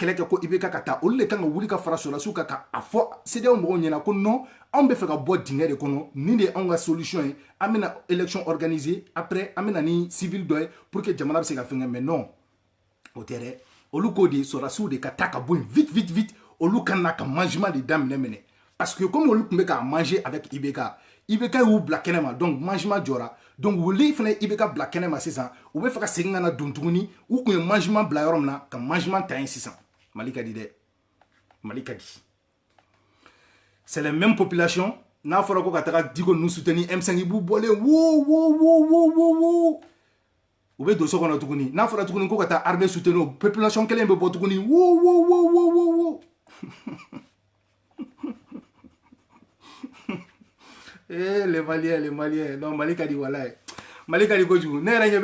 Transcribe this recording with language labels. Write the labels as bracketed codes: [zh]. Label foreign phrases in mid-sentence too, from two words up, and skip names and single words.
[bm] kɛlɛ kɛ ko IBK ka taa olu de kan ka wuli ka fara sɔrɔdasiw kan k'a fɔ CEDEAO mɔgɔw ɲɛna ko non anw bɛ fɛ ka bɔ dingɛ de kɔnɔ nin de ye anw ka solution ye an bɛna [fr] élection organiser après [bm] an bɛna ni civil dɔ ye [fr] pour que [bm] jamana bɛ se ka fɛn kɛ [fr] mais non [bm] o tɛ dɛ olu ko de sɔrɔdasiw de ka taa ka bɔ yen vite olu kan na ka mangement de daminɛ [fr] parce que comme [bm] olu tun bɛ ka [fr] manger avec [bm] IBK y'u bila kɛnɛ ma donc mangement jɔra donc wuli fana IBK bila kɛnɛ ma sisan u bɛ fɛ ka segin ka na don tuguni u tun ye mangement bila yɔrɔ min na ka mangement ta yen sisan Mali ka di dɛ Mali ka di [fr] c'est la même population [bm] n'a fɔra ko ka taga Diko ninnu soutenir M5 i b'u bɔlen wo u bɛ don so kɔnɔ tuguni n'a fɔra tuguni ko ka taa [fr] armée soutenir population [bm] kelen bɛ bɔ tuguni wo [fr] les Maliens non [bm] Mali ka di walaye Mali ka di kojugu ne yɛrɛ ɲɛ